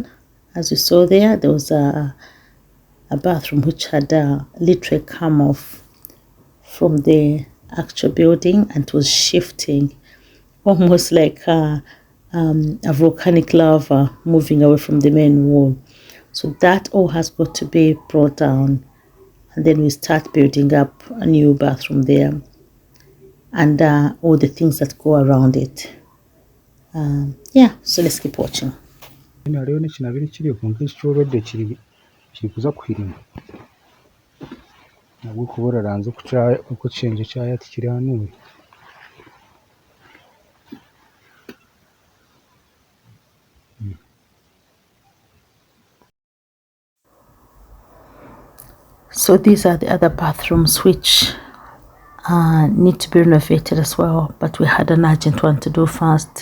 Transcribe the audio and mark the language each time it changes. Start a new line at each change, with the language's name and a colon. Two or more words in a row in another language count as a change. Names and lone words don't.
English: As you saw there was a bathroom which had literally come off from the actual building and was shifting, almost like a volcanic lava moving away from the main wall. So that all has got to be brought down, and then we start building up a new bathroom there, and all the things that go around it. Yeah, so let's keep watching.
Nyankole: Hariho n'ekinabire kiri nk'ekikyobedde kiri kuza kuhirima ahabw'okuba oraranze oku ekishengye kyaya tikiranuura.
English: So these are the other bathrooms which need to be renovated as well, but we had an urgent one to do first.